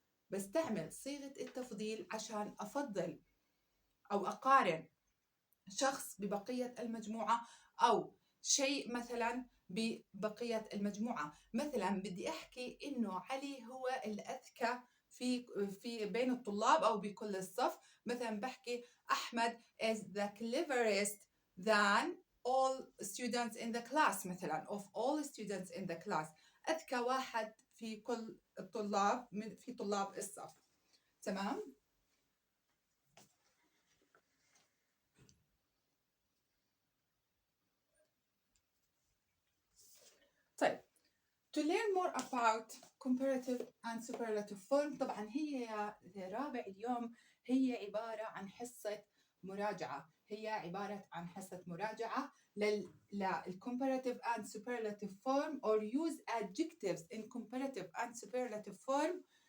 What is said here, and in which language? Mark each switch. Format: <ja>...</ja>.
<ar>بستعمل صيغة التفضيل عشان أفضل أو أقارن شخص ببقية المجموعة أو شيء مثلا ببقية المجموعة. مثلا بدي أحكي إنه علي هو الأذكى في بين الطلاب أو بكل الصف. مثلا بحكي</ar> <en>أحمد is the cleverest than all students in the class.</en> <ar>مثلا</ar> <en>of all students in the class.</en> <ar>أذكى واحد في كل الطلاب في طلاب الصف. تمام؟ طيب.</ar> <en>To learn more about comparative and superlative form،</en> <ar>طبعا هي يا رابع اليوم هي عبارة عن حصة مراجعة. هي عبارة عن حصة مراجعة</ar> <en>comparative and superlative form, or use adjectives in comparative and superlative form.</en>